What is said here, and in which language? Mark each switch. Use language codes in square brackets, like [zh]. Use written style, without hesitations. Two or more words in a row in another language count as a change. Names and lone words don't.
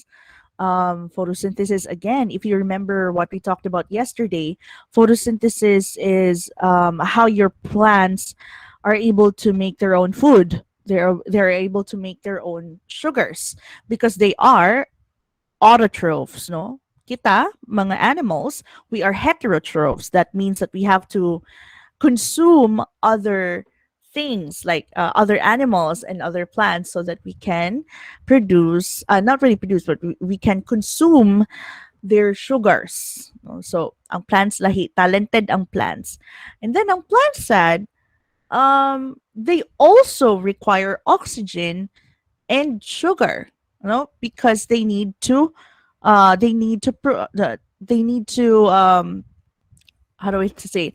[en] Photosynthesis, again, if you remember what we talked about yesterday, photosynthesis is how your plants are able to make their own food. They're able to make their own sugars because they are autotrophs, no? [hil] Kita, mga [en] animals, we are heterotrophs. That means that we have to consume other things like other animals and other plants so that we can produce, not really produce, but we can consume their sugars. No? So, [hil] ang plants lahi, talented ang plants. [en] And then [hil] ang plants [en] said, they also require oxygen and sugar, because they need to how do I say it?